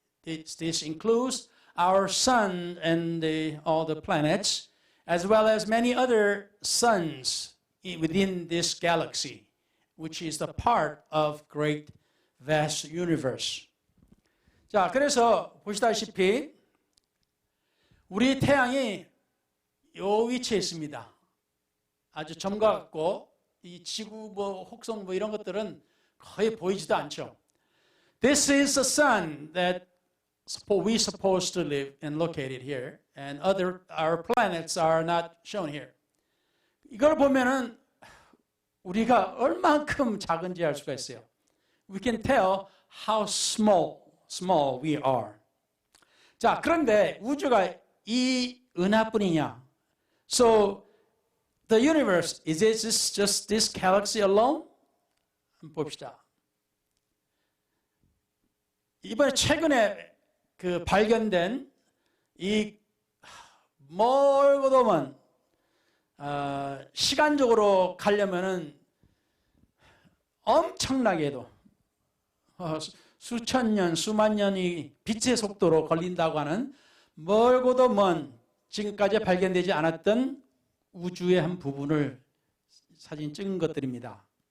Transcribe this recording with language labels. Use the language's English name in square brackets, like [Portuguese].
[English] This includes our sun and all the planets, as well as many other suns within this galaxy, which is the part of great vast universe. [Korean] 자, 그래서 보시다시피 우리 태양이 요 위치에 있습니다. 아주 점과 같고 이 지구, 혹성 이런 것들은 거의 보이지도 않죠. [English] This is the sun that we supposed to live and located here, and our planets are not shown here. [Korean] 이걸 보면은 우리가 얼만큼 작은지 알 수가 있어요. [English] We can tell how small we are. [Korean] 자, 그런데 우주가 이 은하뿐이냐? [English] So the universe, is it just this galaxy alone? [Korean] 한번 봅시다. 이번에 최근에 그 발견된 이 멀고도 먼 시간적으로 가려면은 엄청나게도 수천 년, 수만 년이 빛의 속도로 걸린다고 하는 멀고도 먼 지금까지 발견되지 않았던 우주의 한 부분을 사진 찍은 것들입니다.